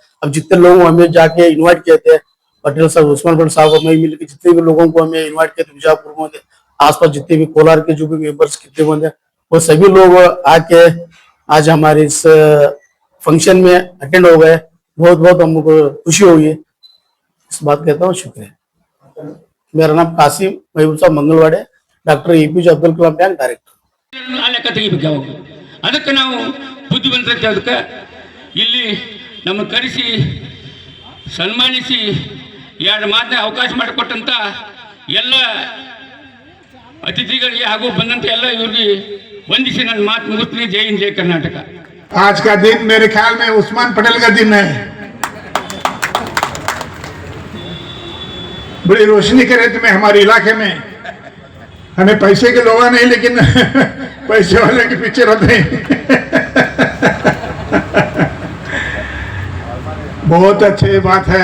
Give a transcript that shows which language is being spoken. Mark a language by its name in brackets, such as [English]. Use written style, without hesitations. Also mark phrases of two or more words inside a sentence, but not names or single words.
[Hindi] अब जितने लोग हमें जाके इनवाइट किए थे, पटेल साहब, उस्मान पटेल साहब, हमें मिलकर जितने भी लोगों को हमें इनवाइट किए थे बीजापुर में, आसपास जितने भी कोलार के जो भी मेंबर्स कितने बंदे, वो सभी लोग आके आज हमारे इस फंक्शन में अटेंड हो गए. बहुत बहुत हमको खुशी हुई है. इस बात कहता हूँ, शुक्रिया. मेरा नाम कासिम महबूब साहब मंगलवाड़े, डॉक्टर APJ अब्दुल कलाम बैंक डायरेक्टर. [Kannada] ಲೆಕ್ಕ ತೆಗಿಬೇಕು ಯಾವಾಗ. ಅದಕ್ಕೆ ನಾವು ಬುದ್ಧಿವಂತರಿಗೆ ಅದಕ್ಕೆ ಇಲ್ಲಿ ನಮ್ಮ ಕರೆಸಿ ಸನ್ಮಾನಿಸಿ ಎರಡು ಮಾತನ್ನ ಅವಕಾಶ ಮಾಡಿಕೊಟ್ಟಂತ ಎಲ್ಲ ಅತಿಥಿಗಳಿಗೆ ಹಾಗೂ ಬಂದಂತ ಎಲ್ಲ ಇವ್ರಿಗೆ ವಂದಿಸಿ ನನ್ನ ಮಾತು ಮುಗಿಸ್ತೀನಿ. ಜೈ ಹಿಂದ್, ಜೈ कर्नाटक. [Hindi] आज का दिन मेरे ख्याल में उस्मान पटेल का दिन है. बड़ी रोशनी के रेत में हमारे इलाके में. हमें पैसे के लोग नहीं, लेकिन पैसे वाले के पीछे रहते हैं. बहुत अच्छी बात है.